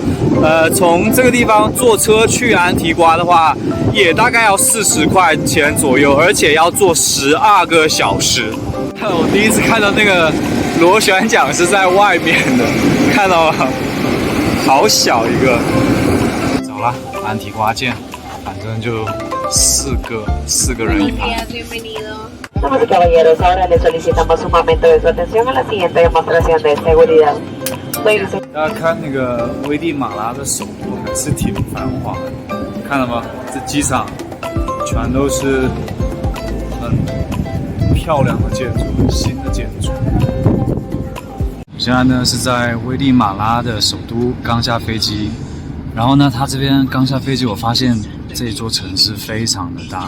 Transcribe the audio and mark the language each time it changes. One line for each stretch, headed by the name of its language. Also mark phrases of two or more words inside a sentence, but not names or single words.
Chinese: 从这个地方坐车去安提瓜的话，也大概要40块钱左右，而且要坐12个小时。我第一次看到那个螺旋桨是在外面的，看到吗？好小一个。走了，安提瓜见。反正就四个人一排。
Spanish: Damas y caballeros, ahora le solicitamos un momento de su atención a la siguiente demostración de seguridad.
Chinese: 大家看那个危地马拉的首都还是挺繁华的，看了吗？这机场全都是很漂亮的建筑，很新的建筑。现在呢是在危地马拉的首都刚下飞机，然后呢，它这边刚下飞机，我发现这座城市非常的大。